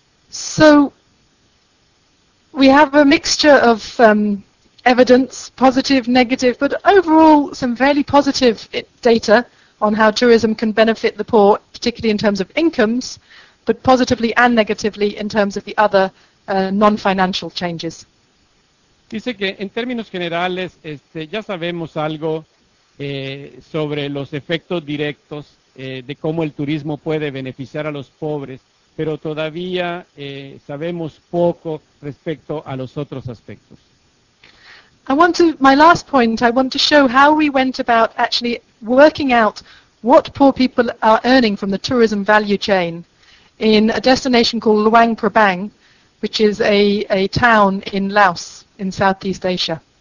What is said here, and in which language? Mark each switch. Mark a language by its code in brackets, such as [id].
[en] So, we have a mixture of evidence, positive, negative, but overall some fairly positive data on how tourism can benefit the poor, particularly in terms of incomes, but positively and negatively in terms of the other non-financial changes. [es] Dice que en términos generales ya sabemos algo sobre los efectos directos de cómo el turismo puede beneficiar a los pobres, pero todavía sabemos poco respecto a los otros aspectos. [en] My last point, I want to show how we went about actually working out what poor people are earning from the tourism value chain in a destination called Luang Prabang, which is a town in Laos, in Southeast Asia.